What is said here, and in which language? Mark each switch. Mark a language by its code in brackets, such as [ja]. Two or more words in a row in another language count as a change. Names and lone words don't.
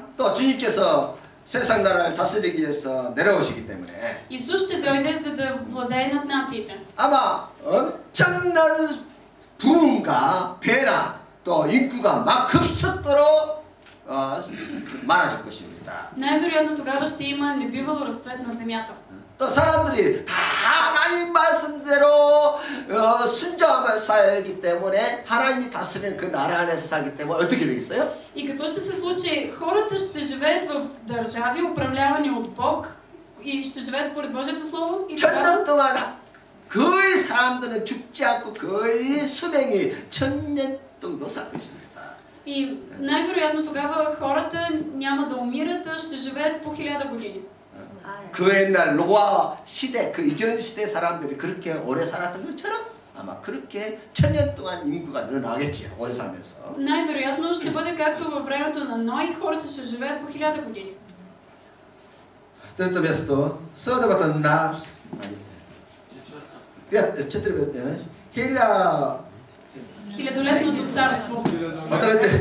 [ko] 또 주님께서 세상 나라를 다스리기 위해서 내려오시기 때문에 [bg] Исус ще дойде, за да владее над нациите. [ko] 아마 엄청난 부흥과 배나 또 인구가 막 급속도로 많아질 것입니다. [bg] Най-вероятно тогава ще има небивал разцвет на земята. [ko] 또 사람들이 다 하나님 말씀대로 순종하며 살기 때문에 하나님이 다스리는 그 나라 안에서 살기 때문에 어떻게 되겠어요? [bg] И какво ще се случи? Хората ще живеят в държави, управлявани от Бог, и ще живеят според Божието Слово. И [ko] 1000년 동안 거의 사람들은 죽지 않고 거의 수명이 1000년 정도 살 것입니다. [bg] И най-вероятно тогава хората няма да умират, а ще живеят по 1000 години. [ko] 그 옛날 노아 시대, 그 이전 시대 사람들이 그렇게 오래 살았던 것처럼 아마 그렇게 1000년 동안 인구가 늘어나겠지요. 오래 살면서. [bg] Най-вероятно ще бъде както във времето на Ной, хората ще живеят по 1000 години. Трето място, съдебата на Хилядолетното царство. Отрете.